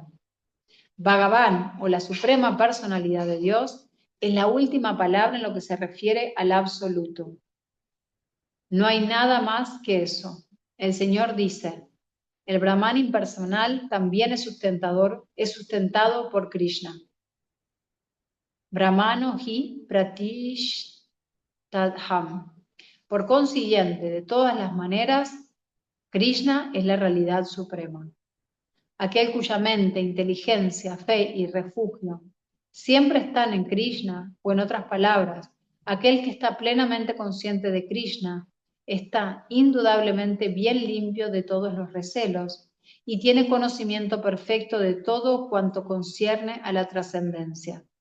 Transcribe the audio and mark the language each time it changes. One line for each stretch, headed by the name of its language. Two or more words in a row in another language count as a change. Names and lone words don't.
Spanish: Bhagavan, o la suprema personalidad de Dios, es la última palabra en lo que se refiere al absoluto. No hay nada más que eso. El Señor dice, el Brahman impersonal también es sustentado por Krishna.
Sanskrit: ब्रह्मणो हि प्रतिष्ठाहम्.
Spanish: Por consiguiente, de todas las maneras, Krishna es la realidad suprema. Aquel cuya mente, inteligencia, fe y refugio siempre están en Krishna, o en otras palabras, aquel que está plenamente consciente de Krishna, está indudablemente bien limpio de todos los recelos y tiene conocimiento perfecto de todo cuanto concierne a la trascendencia.